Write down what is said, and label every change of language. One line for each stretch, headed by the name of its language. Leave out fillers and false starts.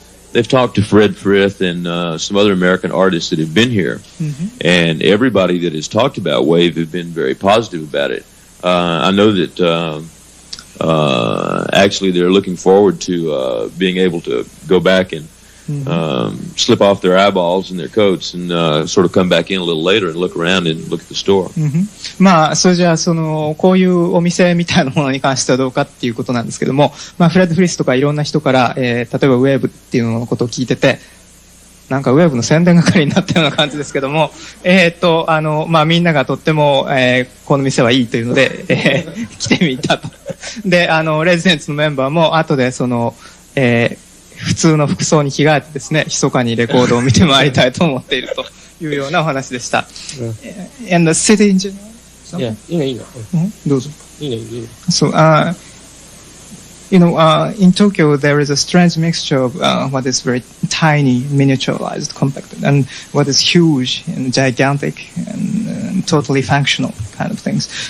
English: They've talked to Fred Frith and some other American artists that have been here, and everybody that has talked about Wave have been very positive about it. I know that actually they're looking forward to being able to go back and slip off their eyeballs and their coats and sort of come back in a little later and look around and look at the store.
Japanese: まあ、それじゃあ、こういうお店みたいなものに関してはどうかっていうことなんですけども、まあ、フレッド・フリスとかいろんな人から、例えばウェーブっていうののことを聞いてて、なんかウェーブの宣伝係になったような感じですけども、まあ、みんながとっても、この店はいいというので、来てみたと。で、レジデンツのメンバーも後で普通の服装に着替えてですね、密かにレコードを見て回りたいと思っているというようなお話でした。
English: And the city in general?
Japanese: Yeah, いいの。どうぞ。いいの。
English: So, in Tokyo there is a strange mixture of what is very tiny, miniaturized, compacted, and what is huge and gigantic and totally functional kind of things.